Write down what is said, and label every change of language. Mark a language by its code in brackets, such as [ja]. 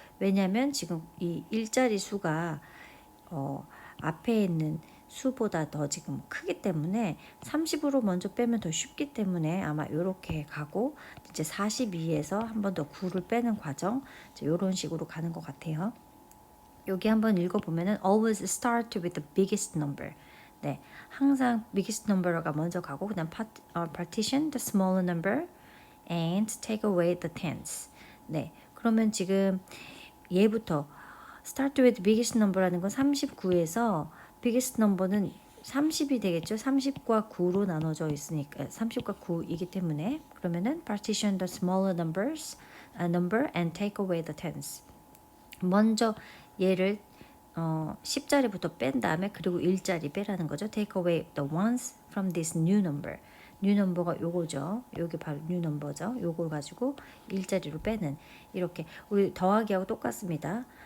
[ko] 왜냐하면 지금 이 일자리 수가 앞에 있는 수보다 더 지금 크기 때문에 30으로 먼저 빼면 더 쉽기 때문에 아마 이렇게 가고 이제 42에서 한 번 더 9를 빼는 과정 이런 식으로 가는 것 같아요. 여기 한번 읽어보면은 [en] always start with the biggest number. [ko] 네, 항상 [en] biggest number가 [ko] 먼저 가고 그다음 [en] partition the smaller number and take away the tens. [ko] 네, 그러면 지금 얘부터 [en] start with biggest number [ko] 라는 건 39에서 biggest number는 30이 되겠죠. 30과 9로 나눠져 있으니까 30과 9이기 때문에 그러면은 [en] partition the smaller number and take away the tens. [ko] 먼저 얘를 10자리부터 뺀 다음에 그리고 1자리 빼라는 거죠. [en] Take away the ones from this new number. [ko] new number가 요거죠. 요게 바로 new number죠. 요걸 가지고 1자리로 빼는 이렇게 우리 더하기하고 똑같습니다.